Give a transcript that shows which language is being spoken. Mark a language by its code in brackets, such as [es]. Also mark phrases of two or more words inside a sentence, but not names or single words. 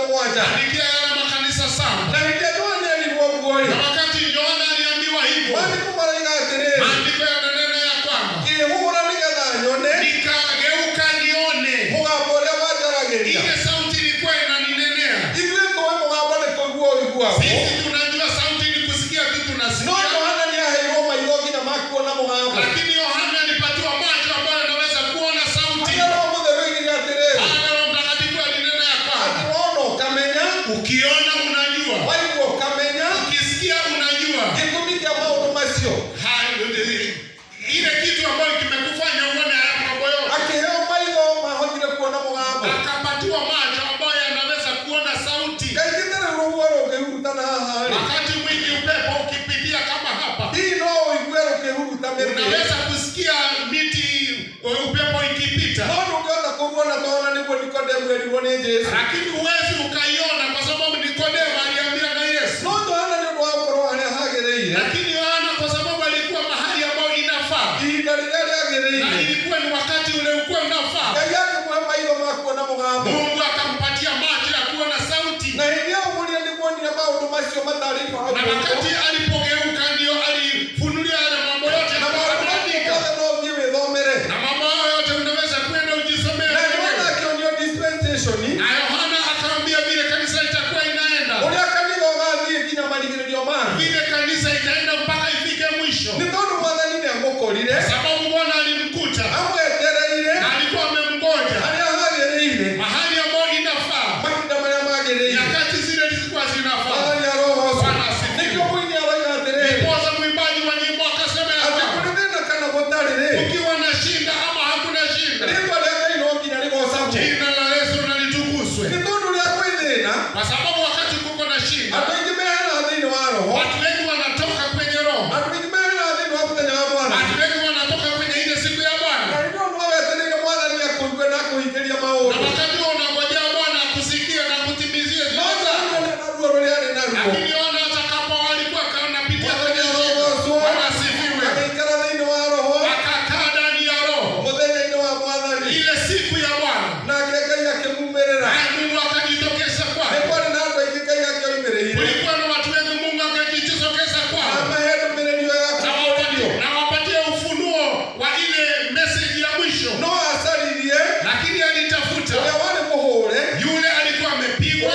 [ki] mũgwanja [sw] Andikia yale makanisa saba. [ki] na hĩndĩ Yohana erirwo ũguo [sw] Na wakati Yohana aliambiwa hivyo, [ki] maandĩko maroiga atĩrĩrĩ [sw] maandiko yananena ya kwamba [ki] ngĩhũgũra nĩgetha nyone [sw] nikageuka nione [ki] mũgambo ũrĩa wanjaragĩria [sw] ile sauti ilikuwa inaninenea. [ki] ithuĩ tũĩ mũgambo nĩ kũigua ũiguagwo [sw] Sisi tunajua sauti ni kusikia tu [ki] no [sw] tunasikia, [ki] Yohana nĩaheirwo maitho nginya ma kuona mũgambo [sw] lakini Yohana alipatiwa macho ambayo yanaweza kuona sauti. [ki] Roho Mũtheru oigire atĩrĩrĩ [sw] Roho Mtakatifu alinena ya kwamba [ki] atĩ ũkamenya [sw] ukiona unajua, [ki] waigua ũkamenya [sw] ukisikia unajua. [ki] gĩtũmi kĩa maũndũ macio [sw] Ile kitu ambayo kimekufanya uone haya mambo yote. [ki] akĩheo maitho mahotire kuona mũgambo [sw] Akapatiwa macho ambayo yanaweza kuona sauti. [ki] kaingĩ ta rĩu rũhuho rũngĩhurutana haha-rĩ [sw] Wakati mwingi upepo ukipitia kama hapa, [ki] hihi no ũigue rũkĩhuruta mĩtĩ [sw] unaweza kusikia miti upepo ikipita, [ki] no ndũngĩhota kũruona tondũ nĩguo Nikodemu erirwo nĩ Jesũ [sw] lakini huwezi ukaiona kwa sababu Nikodemo aliambiwa na Yesu. [ki] no Yohana nĩ ũndũ wa gũkorwo harĩa hagĩrĩire [sw] Lakini Yohana kwa sababu alikuwa mahali ambapo inafaa, [ki] ihinda rĩrĩa na rĩagĩrĩire [sw] ilikuwa ni wakati ule ulikuwa unafaa, [ki] Ngai akĩmũhe maitho ma kuona mũgambo [sw] Mungu akampatia macho ya kuona sauti. [ki] na hĩndĩ ya ũmũria nĩmuonire maũndũ macio matarĩtwo hau [sw] Na wakati alipogeuka ndio alifunulia yale mambo yote na ambayo [ki] maũndũ macio [sw] ameandika. [ki] mothe no ũthiĩ wĩthomere [sw] Na mambo hayo yote unaweza kwenda ujisomee na Yohana mwenyewe. [ki] akĩonio dispensation [sw] Na Yohana akaambia vile kanisa itakuwa inaenda, [ki] ũrĩa kanitha ũgathiĩ nginya marigĩrĩrio mao [sw] vile kanisa itaenda mpaka ifike mwisho, [ki] nĩ tondũ Mwathani nĩamũkorire [sw] sababu Bwana alimkuta [ki] amwetereire [sw] na alikuwa amemngoja [ki] harĩa hagĩrĩire [sw] mahali ambapo inafaa, [ki] mahinda marĩa magĩrĩire [sw] nyakati zile zilikuwa zinafaa. [ki] Mwathani arohocwo [sw] Bwana asifiwe. [ki] nĩkĩo mũini aroiga atĩrĩrĩ [sw] Ndiposa mwimbaji wa nyimbo akasema ya [ki] atĩ [sw] kwamba [ki] kũrĩ thĩna kana gũtarĩ-rĩ [sw] ukiwa na shinda ama hakuna shinda, [ki] rĩĩtwa rĩa Ngai no nginya rĩgocagwo [sw] jina la Yesu na litukuzwe, [ki] nĩ tondũ rĩa kwĩ thĩna [sw] kwa sababu wakati kuko na shinda [ki] andũ aingĩ mehera thĩinĩ wa roho [sw] watu wengi wanatoka kwenye roho, [ki] andũ aingĩ mehera thĩinĩ wa mũthenya wa Mwathani [sw] watu wengi wanatoka kwenye ile siku ya na Bwana, [ki] nĩguo no wetereire Mwathani akũigue na akũhingĩria na maũndũ [sw] wakati huo unangojea Bwana akusikie na kutimizie no zile zako. [ki] Yohana na ruo rũrĩa arĩ naruo [sw] Lakini Yohana atakapo alikuwa anapitia [ki] Mwathani [sw] kwenye shida, [ki] arohocwo [sw] Bwana asifiwe, [ki] agĩikara thĩinĩ wa roho [sw] akakaa ndani ya roho [ki] mũthenya-inĩ wa Mwathani [sw] ile siku ya Bwana, [ki] nake Ngai akĩmumĩrĩra [sw] naye Mungu akajitokeza [ki] nĩ [sw] kwake. [ki] kwarĩ na andũ aingĩ Ngai akĩoimĩrĩire [sw] Kulikuwa na watu wengi Mungu akajitokeza na kwao [ki] amahe ndũmĩrĩri ĩyo ya kũmũrĩrio [sw] na wapatie ufunuo wa ile message ya mwisho, [ki] no acaririe [sw] lakini alitafuta [ki] ũrĩa warĩ mũhũre [sw] yule alikuwa amepigwa,